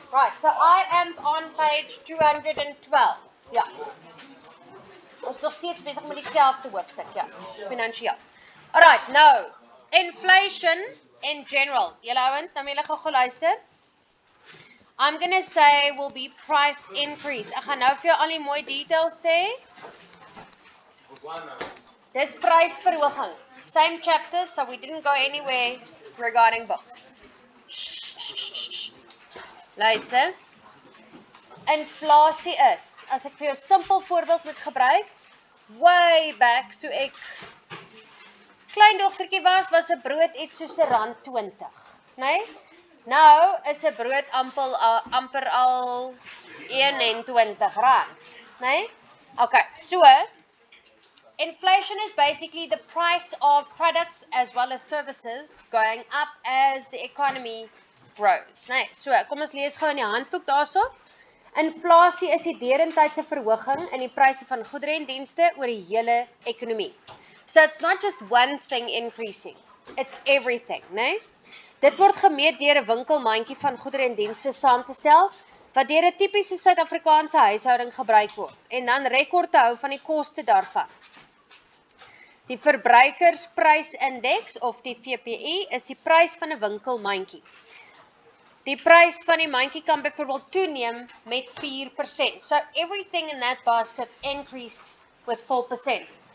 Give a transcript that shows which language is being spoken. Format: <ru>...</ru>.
<en>Right, so I am on page 212. Ja.</en> <af>Ons is nog steeds besig met dieselfde hoofstuk, ja. Finansiëel. Alright, nou,</af> <en>inflation in general.</en> <af>Julle ouens, nou moet julle gou luister.</af> <en>I'm going to say will be price increase.</en> <af>Ek gaan nou vir jou al die mooi details sê. Dis prysverhoging.</af> <en>Same chapter, so we didn't go anywhere regarding books.</en> <af>Luister. Inflasie is, as ek vir jou 'n simpel voorbeeld moet gebruik, way back toe ek kleindogtertjie was 'n brood iets soos R1.20, né? Nou is 'n brood amper al R21, né?</af> <en>Okay, so inflation is basically the price of products as well as services going up as the economy grows, né?</en> <af>So, kom ons lees gou in die handboek daarso. Inflasie is die derentydse verhoging in die pryse van goedere en dienste oor die hele ekonomie.</af> <en>So it's not just one thing increasing, it's everything, né?</en> <af>Dit word gemeet deur 'n winkelmandjie van goedere en dienste saam te stel, wat deur 'n tipiese Suid-Afrikaanse huishouding gebruik word, en dan rekord te hou van die koste daarvan. Die verbruikersprysindeks, of die VPI, is die prys van 'n winkelmandjie. Die prys van die mandjie kan byvoorbeeld toeneem met 4%.</af> <en>So everything in that basket increased with 4%.</en>